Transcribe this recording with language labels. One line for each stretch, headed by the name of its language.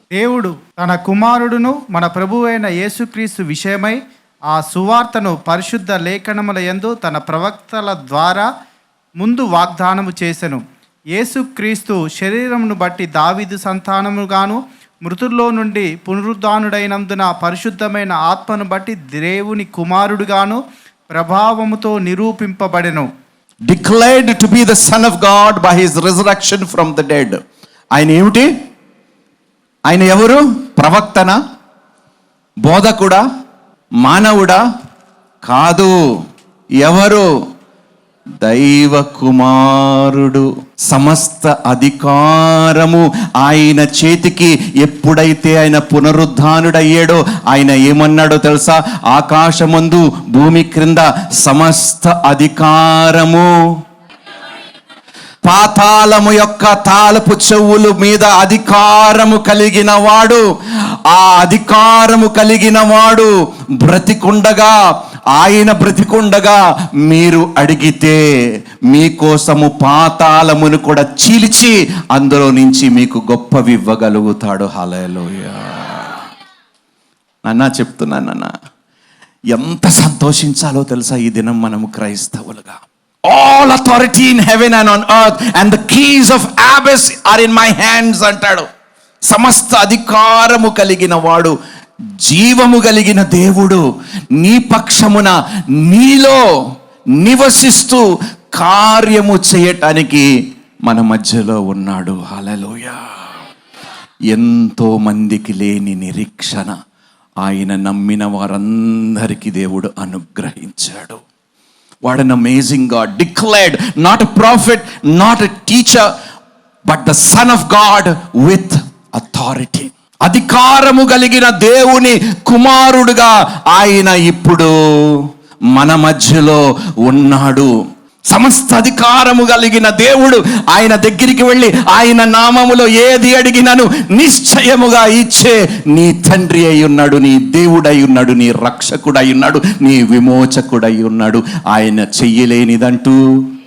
Telugu: దేవుడు తన కుమారుడును మన ప్రభువైన యేసుక్రీస్తు విషయమై ఆ సువార్తను పరిశుద్ధ లేఖనముల యందు తన ప్రవక్తల ద్వారా ముందు వాగ్దానము చేసెను. యేసుక్రీస్తు శరీరమును బట్టి దావీదు సంతానముగాను, మృతుల్లో నుండి పునరుద్ధానుడైనందున పరిశుద్ధమైన ఆత్మను బట్టి దేవుని కుమారుడుగాను ప్రభావముతో నిరూపింపబడెను.
English: Declared to be the Son of God by his resurrection from the dead.
Telugu: ఆయన ఏమిటి? ఆయన ఎవరు? ప్రవక్తనా? బోధకుడా? మానవుడా? కాదు. ఎవరు? దైవ కుమారుడు. సమస్త అధికారము ఆయన చేతికి ఎప్పుడైతే ఆయన పునరుద్ధానుడయ్యాడో ఆయన ఏమన్నాడో తెలుసా? ఆకాశమందు భూమి క్రింద సమస్త అధికారము, పాతాళము యొక్క తాళపు చెవుల మీద అధికారము కలిగిన వాడు, ఆ అధికారము కలిగిన వాడు బ్రతికుండగా, ఆయన బ్రతికుండగా మీరు అడిగితే మీకోసము పాతాళమును కూడా చీల్చి అందులో నుంచి మీకు గొప్పవి ఇవ్వగలుగుతాడు. హల్లెలూయా. నాన్న చెప్తున్నాను నాన్న, ఎంత సంతోషించాలో తెలుసా ఈ దినం మనము క్రైస్తవులుగా.
English: All authority in heaven and on earth and the keys of abyss are in my hands
Telugu: అంటాడు. సమస్త అధికారము కలిగిన వాడు, జీవము కలిగిన దేవుడు నీ పక్షమున నీలో నివసిస్తూ కార్యము చేయటానికి మన మధ్యలో ఉన్నాడు. హల్లెలూయా. ఎంతో మందికి లేని నిరీక్షణ ఆయన నమ్మిన వారందరికీ దేవుడు అనుగ్రహించాడు.
English: What an amazing God. Declared, not a prophet, not a teacher, but the Son of God with authority.
Telugu: అధికారము కలిగిన దేవుని కుమారుడుగా ఆయన ఇప్పుడు మన మధ్యలో ఉన్నాడు. సమస్త అధికారము కలిగిన దేవుడు ఆయన దగ్గరికి వెళ్ళి ఆయన నామములో ఏది అడిగినను నిశ్చయముగా ఇచ్చే నీ తండ్రి అయి ఉన్నాడు, నీ దేవుడై ఉన్నాడు, నీ రక్షకుడై ఉన్నాడు, నీ విమోచకుడై ఉన్నాడు. ఆయన చెయ్యలేనిదంటూ